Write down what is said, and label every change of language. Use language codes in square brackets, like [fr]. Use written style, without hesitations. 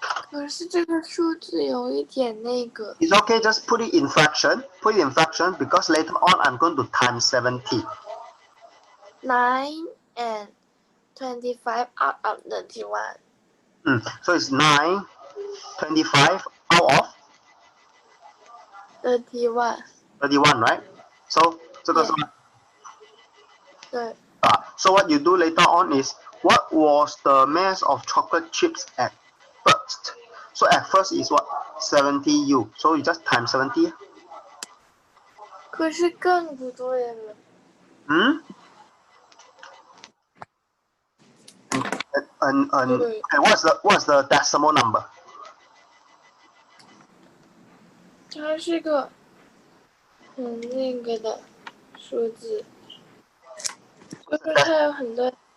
[zh] 可是这个数字有一点那个。 [en] It's okay, just put it in fraction. Put it in fraction because later on I'm going to times 70. 9 and 25 out of 31. So it's 9, 25 out of 31. 31, right? So [zh] 这个是 [en] Yeah. [zh] 对。 [en] So what you do later on is, what was the mass of chocolate chips at first? So at first is what? 70U. So you just times 70. [zh] 可是更不对了。 [en] Okay, what's the decimal number? [zh] 它是个很那个的数字，就是它有很多。